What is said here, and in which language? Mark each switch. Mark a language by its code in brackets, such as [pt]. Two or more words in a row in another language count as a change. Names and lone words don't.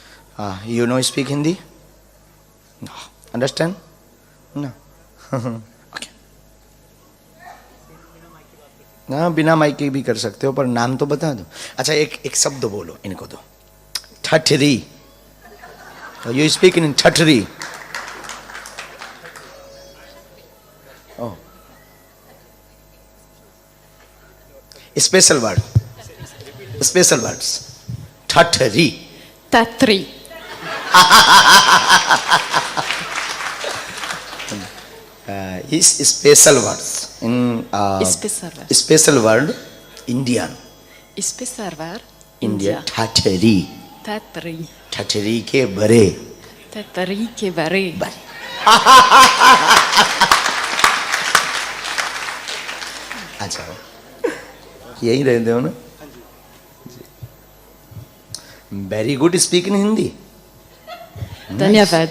[en] You know speak Hindi? No. Understand? No. Okay. [hi] हाँ, बिना माइक के भी कर सकते हो, पर नाम तो बता दो। अच्छा, एक शब्द बोलो इनको दो। [en] ठठरी। You speak in ठठरी। Oh. Special word. Special words. ठठरी। Tatri. Is special words in special word Indian. Special word India. ठठरी। Tatri. [hi] ठठरी के बरे। Tatri के बारे। अच्छा, यही रहते हो ना? [en] very good speak in Hindi. [hi] धन्यवाद।